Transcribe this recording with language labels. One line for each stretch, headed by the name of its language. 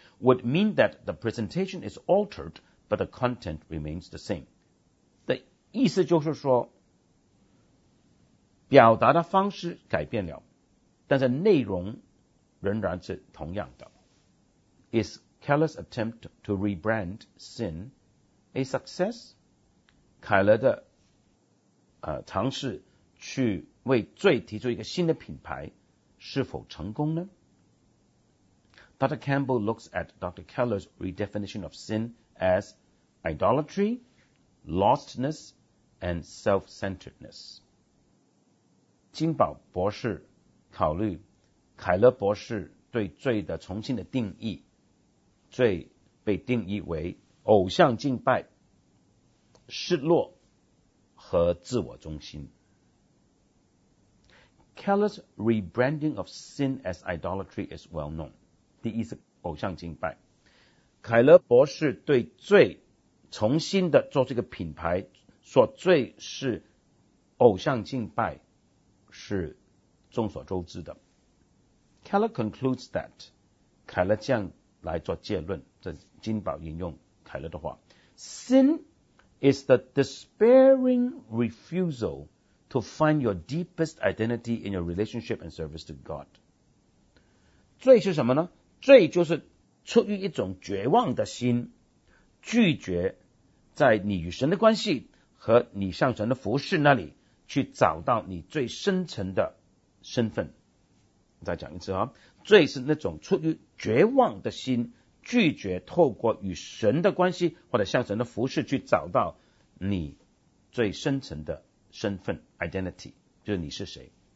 English: would mean that the presentation is altered, but the content remains the same.
Chinese: 的意思就是说，表达的方式改变了，但是内容仍然是同样的。
English: Is Keller's attempt to rebrand sin a success?
Chinese: 凯勒的尝试去为罪提出一个新的品牌，是否成功呢？
English: Dr. Campbell looks at Dr. Keller's redefinition of sin as idolatry, lostness, and self-centeredness.
Chinese: 金宝博士考虑凯勒博士对罪的重新的定义，罪被定义为偶像敬拜、失落和自我中心。
English: Keller's rebranding of sin as idolatry is well known.
Chinese: 第一是偶像敬拜。凯勒博士对罪重新的做这个品牌，说罪是偶像敬拜，是众所周知的。
English: Keller concludes that,
Chinese: 凯勒这样来做结论，这金宝引用凯勒的话，
English: Sin is the despairing refusal to find your deepest identity in your relationship and service to God.
Chinese: 罪是什么呢？罪就是出于一种绝望的心，拒绝在你与神的关系和你向神的服事那里去找到你最深层的身份。再讲一次啊，罪是那种出于绝望的心，拒绝透过与神的关系或者向神的服事去找到你最深层的身份 ,identity, 就是你是谁。